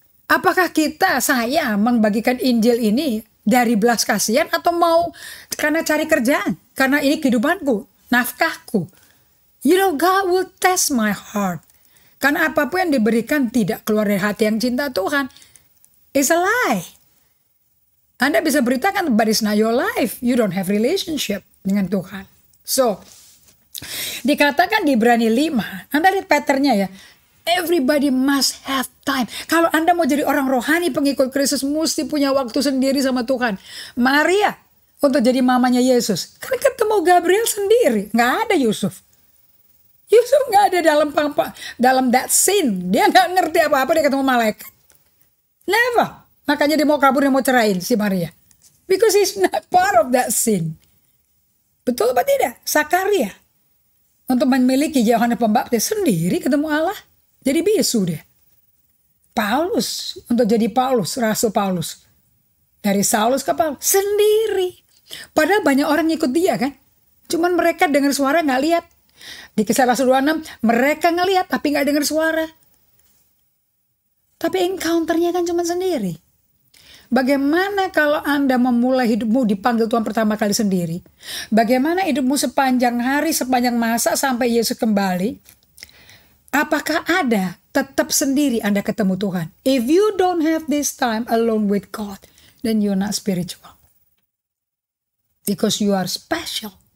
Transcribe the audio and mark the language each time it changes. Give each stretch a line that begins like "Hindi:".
Indonesian: Apakah saya membagikan Injil ini dari belas kasihan atau mau karena cari kerjaan? Karena ini kehidupanku, nafkahku.
English: You know, God will test my heart.
Indonesian: Karena apapun yang diberikan tidak keluar dari hati yang cinta Tuhan.
English: It's a lie.
Indonesian: Anda bisa beritakan,
English: but it's not your life. You don't have relationship
Indonesian: dengan Tuhan. So, dikatakan di Ibrani 5. Anda lihat patternnya ya.
English: Everybody must have time.
Indonesian: Kalau Anda mau jadi orang rohani pengikut Kristus, mesti punya waktu sendiri sama Tuhan. Maria, untuk jadi mamanya Yesus, kan ketemu Gabriel sendiri. Nggak ada Yusuf. Yusuf nggak ada dalam
English: that scene.
Indonesian: Dia nggak ngerti apa-apa, dia ketemu malaikat. Never. Makanya dia mau kabur, dia mau cerain si Maria.
English: Because he's not part of that scene.
Indonesian: Betul apa tidak? Sakaria untuk memiliki Yohanes Pembaptis sendiri ketemu Allah. Jadi bisu dia. Paulus untuk jadi Paulus, Rasul Paulus. Dari Saulus ke Paulus sendiri. Padahal banyak orang ngikut dia kan. Cuman mereka dengar suara nggak lihat. Di Kisah Rasul 26, mereka ngelihat tapi nggak dengar suara. Tapi encounternya kan cuma sendiri. Bagaimana kalau Anda memulai hidupmu dipanggil Tuhan pertama kali sendiri? Bagaimana hidupmu sepanjang hari, sepanjang masa sampai Yesus kembali? Apakah ada tetap sendiri Anda ketemu Tuhan?
English: If you don't have this time alone with God, then you're not spiritual. Because you are special.